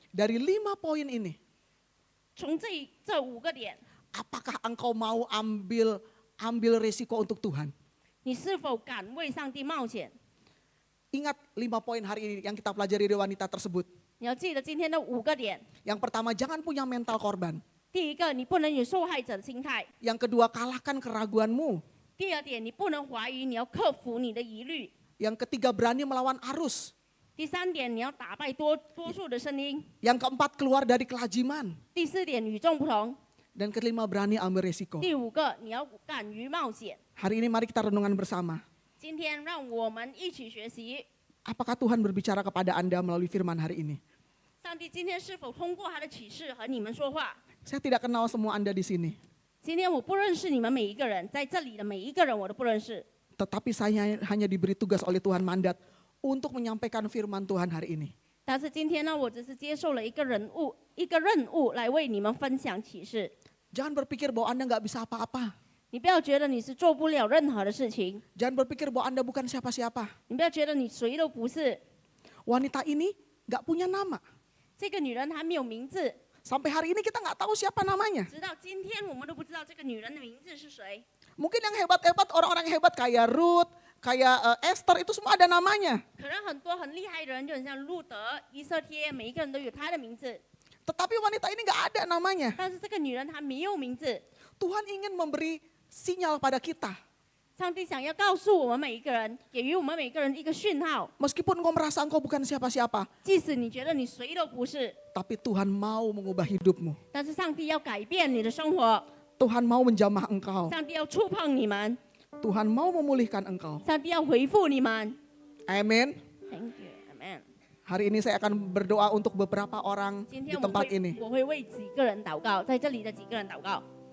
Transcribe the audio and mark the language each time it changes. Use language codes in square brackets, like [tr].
[id] dari 5 poin ini, [zh] 从这5个点， [id] apakah engkau mau ambil resiko untuk Tuhan? [zh] 你是否敢为上帝冒险？ [id] Ingat 5 poin hari ini yang kita pelajari dari wanita tersebut. [zh] 你要记得今天的5个点。 [id] Yang pertama, jangan punya mental korban. [zh] 第一个，你不能有受害者的心态； [id] Yang kedua, kalahkan keraguanmu. [zh] 第二点，你不能怀疑，你要克服你的疑虑； [id] Yang ketiga, berani melawan arus. [zh] 第三点，你要打败多数的声音； [id] Yang keempat, keluar dari kelajiman. [zh] 第四点，与众不同； [id] Dan kelima, berani ambil resiko. [zh] 第5个，你要敢于冒险。 [id] Hari ini mari kita renungan bersama. [zh] 今天，让我们一起学习， [id] Apakah Tuhan berbicara kepada Anda melalui firman hari ini? [zh] 上帝今天是否通过他的启示和你们说话？ [id] Saya tidak kenal semua Anda di sini. [zh] 今天我不认识你们每一个人，在这里的每一个人我都不认识。 [id] Tetapi saya hanya diberi tugas oleh Tuhan mandat untuk menyampaikan firman Tuhan hari ini. [zh] 但是今天呢，我只是接受了一个任务来为你们分享启示。 [id] Jangan berpikir bahwa Anda nggak bisa apa-apa. [zh] 你不要觉得你是做不了任何的事情， [id] Jangan berpikir bahwa Anda bukan siapa-siapa. [zh] 你不要觉得你谁都不是。 [id] Wanita ini nggak punya nama. [zh] 这个女人还没有名字， [id] Sampai hari ini kita nggak tahu siapa namanya. [zh] 直到今天我们都不知道这个女人的名字是谁。 [id] Mungkin yang hebat-hebat, orang-orang yang hebat kayak Ruth, kayak Esther, itu semua ada namanya. [zh] 可能很多很厉害的人，就很像路德、以色帖，每一个人都有他的名字， [id] Tetapi wanita ini nggak ada namanya. [zh] 但是这个女人她没有名字。 [id] Tuhan ingin memberi sinyal pada kita. [zh] 上帝想要告诉我们每一个人，给予我们每一个人一个讯号， [id] Meskipun engkau merasa engkau bukan siapa-siapa, [zh] 即使你觉得你谁都不是， [id] tapi Tuhan mau mengubah hidupmu. [zh] 但是上帝要改变你的生活， [id] Tuhan mau menjamah engkau. [zh] 上帝要触碰你们， [id] Tuhan mau memulihkan engkau. [zh] 上帝要回复你们。 [id] Amin. [en] Thank you, Amen。 [id] Hari ini saya akan berdoa untuk beberapa orang [zh] 今 [id] di [zh] 天 [id] tempat ini. [zh] 我会为几个人祷告，在这里的几个人祷告。